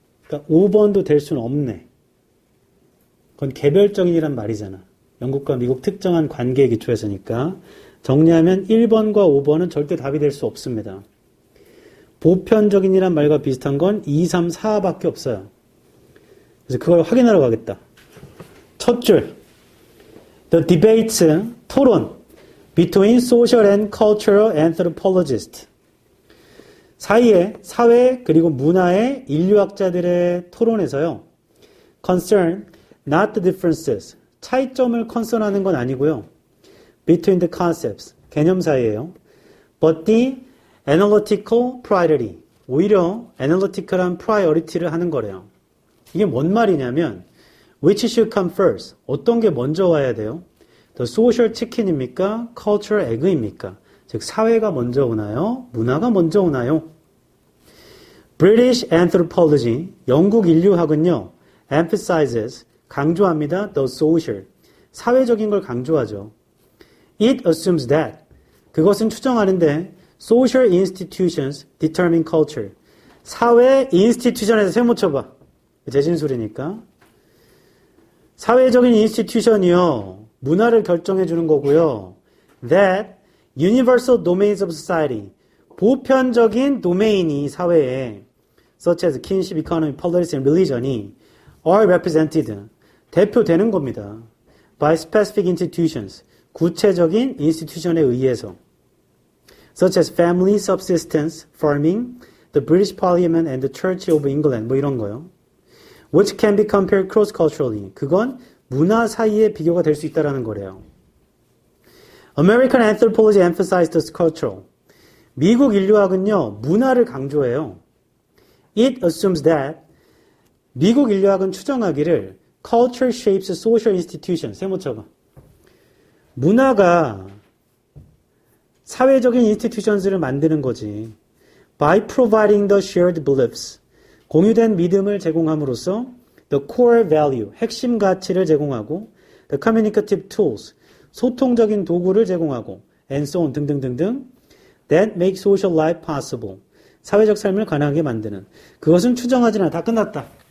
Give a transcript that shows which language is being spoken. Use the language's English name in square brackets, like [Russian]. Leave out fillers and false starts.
[Korean] 그러니까 5번도 될 수는 없네. 그건 개별적인이란 말이잖아. 영국과 미국 특정한 관계에 기초해서니까. 정리하면 1번과 5번은 절대 답이 될 수 없습니다. 보편적인이란 말과 비슷한 건 2, 3, 4밖에 없어요. 그래서 그걸 확인하러 가겠다. 첫 줄. [English] The debates, [Korean] 토론, [English] between social and cultural anthropologists. [Korean] 사이에 사회 그리고 문화의 인류학자들의 토론에서요. [English] concern, not the differences. [Korean] 차이점을 컨선하는 건 아니고요. [English] between the concepts. [Korean] 개념 사이에요. [English] but the analytical priority. [Korean] 오히려 [English] analytical한 priority [Korean] 를 하는 거래요. 이게 뭔 말이냐면 [English] which should come first? [Korean] 어떤 게 먼저 와야 돼요? [English] The social chicken [Korean] 입니까? [English] cultural egg입니까? [Korean] 즉 사회가 먼저 오나요? 문화가 먼저 오나요? [English] British anthropology, [Korean] 영국 인류학은요. [English] emphasizes, [Korean] 강조합니다. [English] the social, [Korean] 사회적인 걸 강조하죠. [English] It assumes that, [Korean] 그것은 추정하는데 [English] social institutions determine culture. [Korean] 사회 institution에서 세모 쳐봐. 제 진술이니까. 사회적인 인스티튜션이요. 문화를 결정해 주는 거고요. [English] That universal domains of society. [Korean] 보편적인 도메인이 사회에 [English] such as kinship, economy, politics, and religion이 are represented. [Korean] 대표되는 겁니다. [English] by specific institutions. [Korean] 구체적인 인스티튜션에 의해서. [English] such as family subsistence, farming, the British Parliament and the Church of England [Korean] 뭐 이런 거요. [English] which can be compared cross-culturally. [Korean] 그건 문화 사이에 비교가 될 수 있다는 거래요. [English] American anthropology emphasized the cultural. [Korean] 미국 인류학은요, 문화를 강조해요. [English] It assumes that [Korean] 미국 인류학은 추정하기를 [English] culture shapes social institutions. [Korean] 세모 쳐봐. 문화가 사회적인 institutions를 만드는 거지. [English] By providing the shared beliefs. [Korean] 공유된 믿음을 제공함으로써 [English] the core value, [Korean] 핵심 가치를 제공하고 [English] the communicative tools, [Korean] 소통적인 도구를 제공하고 [English] and so on [Korean] 등등등등 [English] that make social life possible, [Korean] 사회적 삶을 가능하게 만드는. 그것은 추정하지는 않아. 다 끝났다.